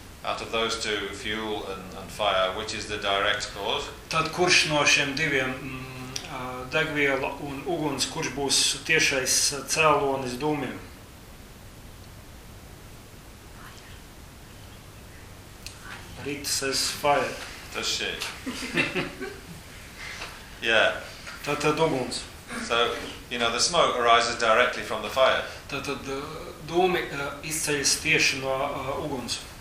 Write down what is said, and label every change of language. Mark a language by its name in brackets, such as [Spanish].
[English] out of those two, fuel and fire, which is the direct cause? [Latvian] Tad kurš no šiem diviem degviela un uguns, kurš būs tiešais cēlonis dūmiem? [English] Rita says fire. Does she? Yeah. [Latvian] Tad uguns. [English] So, you know, the smoke arises directly from the fire. [Latvian] Tad dūmi izceļas tieši no uguns.